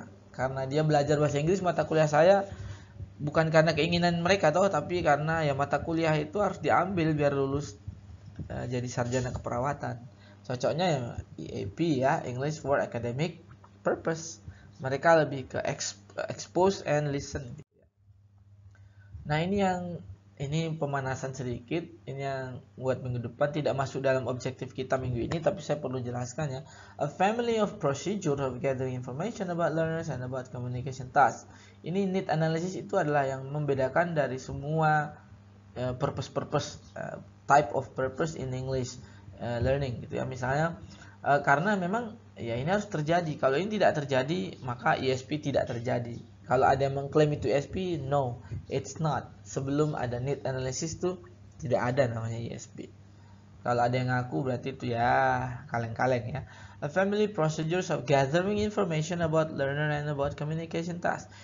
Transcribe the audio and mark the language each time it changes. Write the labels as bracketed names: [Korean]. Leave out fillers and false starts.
[Indonesian] Karena dia belajar bahasa Inggris mata kuliah saya bukan karena keinginan mereka toh, tapi karena ya mata kuliah itu harus diambil biar lulus jadi sarjana keperawatan. Cocoknya ya EAP ya, English for Academic Purpose. Mereka lebih ke [English] expose and listen. [Indonesian] Nah ini pemanasan sedikit. Ini yang buat minggu depan, tidak masuk dalam objektif kita minggu ini, tapi saya perlu jelaskan ya. [English] A family of procedure of gathering information about learners and about communication tasks. [Indonesian] Ini need analysis itu adalah yang membedakan dari semua [English] purpose type of purpose in English learning [Indonesian] gitu ya. Misalnya karena memang ya ini harus terjadi. Kalau ini tidak terjadi, maka ESP tidak terjadi. Kalau ada yang mengklaim itu ESP, [English] no, it's not. [Indonesian] Sebelum ada need analysis tuh tidak ada namanya ESP. Kalau ada yang ngaku berarti itu ya kaleng-kaleng ya. [English] A family procedures of gathering information about learner and about communication task.